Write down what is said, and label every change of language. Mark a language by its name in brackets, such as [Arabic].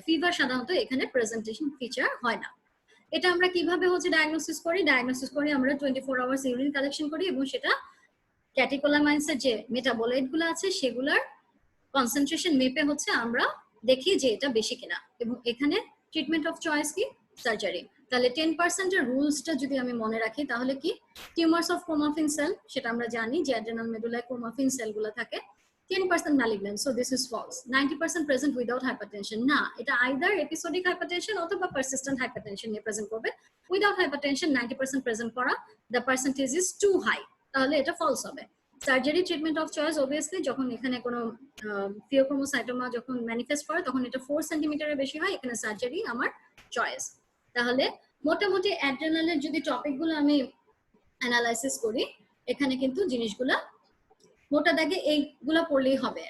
[Bangla] Fever সাধারণত এখানে presentation feature হয় না। এটা আমরা কিভাবে হচ্ছে ডায়াগনোসিস করি, আমরা 24 আওয়ার্স ইউরিন কালেকশন করি, এবং সেটা ক্যাটেকোলামাইন্সের যে মেটাবোলাইট গুলো আছে সেগুলার কনসেন্ট্রেশন মেপে হচ্ছে আমরা দেখি যে এটা বেশি কিনা, এবং এখানে ট্রিটমেন্ট অফ চয়েস কি সার্জারি। তাহলে 10% এর রুলসটা যদি আমি মনে রাখি তাহলে কি, [English] tumours of chromaffin cell, [Bangla] সেটা আমরা জানি যে অ্যাড্রিনাল মেডুলায় ক্রোমাফিন সেলগুলো থাকে। [English] 10% malignant, so this is false. 90% present without hypertension, না, এটা either episodic hypertension অথবা persistent hypertension [Bangla] নিয়ে প্রেজেন্ট করবে। [English] without hypertension 90% present করা, the percentage is too high, [Bangla] তাহলে এটা ফলস হবে। Surgery treatment of choice obviously যখন এখানে কোনো ফিওক্রোমোসাইটোমা যখন ম্যানিফেস্ট করে তখন এটা 4 সেন্টিমিটারের বেশি হয়, এখানে সার্জারি আমার চয়েস। তাহলে মোটামুটি অ্যাড্রিনালের যদি টপিকগুলো আমি অ্যানালাইসিস করি, এখানে কিন্তু জিনিসগুলা মোটা দাগে এইগুলা পড়লেই হবে।